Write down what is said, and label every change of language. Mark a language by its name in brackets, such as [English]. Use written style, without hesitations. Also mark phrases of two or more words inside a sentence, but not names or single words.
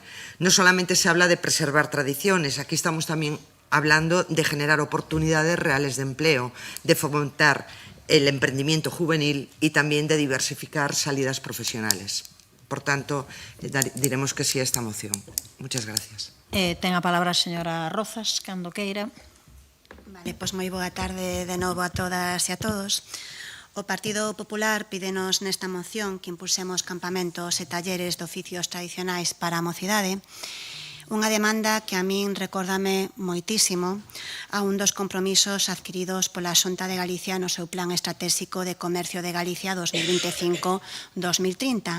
[Spanish] No solamente se habla de preservar tradiciones, aquí estamos también hablando de generar oportunidades reales de empleo, de fomentar el emprendimiento juvenil y también de diversificar salidas profesionales. Por tanto, diremos que sí a esta moción. Muchas gracias. [Galician] Ten a palabra a señora Rozas, cando queira. Vale, pois moi boa tarde de novo a todas e a todos. O Partido Popular pídenos nesta moción que impulsemos campamentos e talleres de oficios tradicionais para a mocidade, unha demanda que a min recórdame moitísimo a un dos compromisos adquiridos pola Xunta de Galicia no seu Plan Estratégico de Comercio de Galicia 2025-2030.